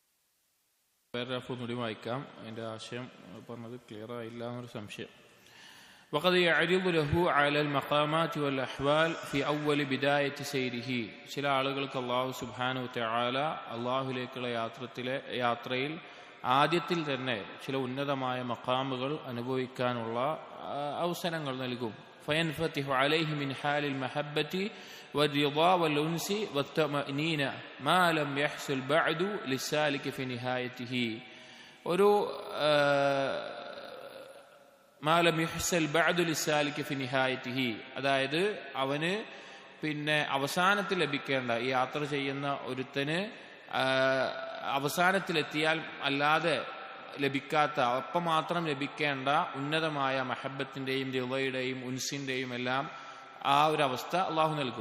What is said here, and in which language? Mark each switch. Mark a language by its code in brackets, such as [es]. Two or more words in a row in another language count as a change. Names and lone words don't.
[ml] പാരഗ്രാഫ് ഒന്നുകൂടി വായിക്കാം. അതിൻ്റെ ആശയം പറഞ്ഞത് ക്ലിയർ ആയില്ല എന്നൊരു സംശയം. [ar] وقد يعرض له على المقامات والأحوال في أول بداية سيره. [ml] ചില ആളുകൾക്ക് [ar] الله سبحانه وتعالى [ml] അല്ലാഹുവിലേക്കുള്ള യാത്രയിൽ ആദ്യത്തിൽ തന്നെ ചില ഉന്നതമായ മഖാമുകൾ അനുഭവിക്കാനുള്ള അവസരങ്ങൾ നൽകും. [ar] فينفتح عليه من حال المحبة والرضا والأنس والطمأنينة ما لم يحصل بعد للسالك في نهايته. [ml] ഒരു [ar] ما لم يحصل بعد للسالك في نهايته, [ml] അതായത് അവന് പിന്നെ അവസാനത്തിൽ ലഭിക്കേണ്ട, ഈ യാത്ര ചെയ്യുന്ന ഒരുത്തന് അവസാനത്തിലെത്തിയാൽ അല്ലാതെ ലഭിക്കാത്ത, അപ്പം മാത്രം ലഭിക്കേണ്ട ഉന്നതമായ മഹബത്തിന്റെയും റിളയുടെയും ഉൻസിന്റെയും എല്ലാം ആ ഒരു അവസ്ഥ അള്ളാഹു നൽകും.